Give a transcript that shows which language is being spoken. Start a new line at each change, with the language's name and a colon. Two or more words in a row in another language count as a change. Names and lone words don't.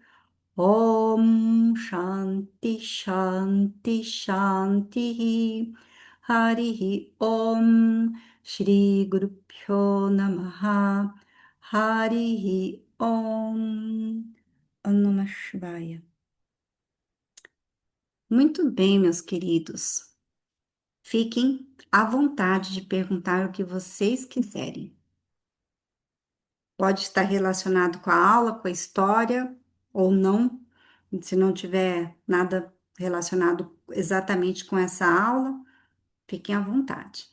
Sanskrit: ॐ शान्तिः शान्तिः शान्तिः हरिः ॐ श्री गुरुभ्यो नमः हरिः ॐ ॐ नमः शिवाय.
Portuguese: Muito bem, meus queridos. Fiquem à vontade de perguntar o que vocês quiserem. Pode estar relacionado com a aula, com a história ou não. Se não tiver nada relacionado exatamente com essa aula, fiquem à vontade.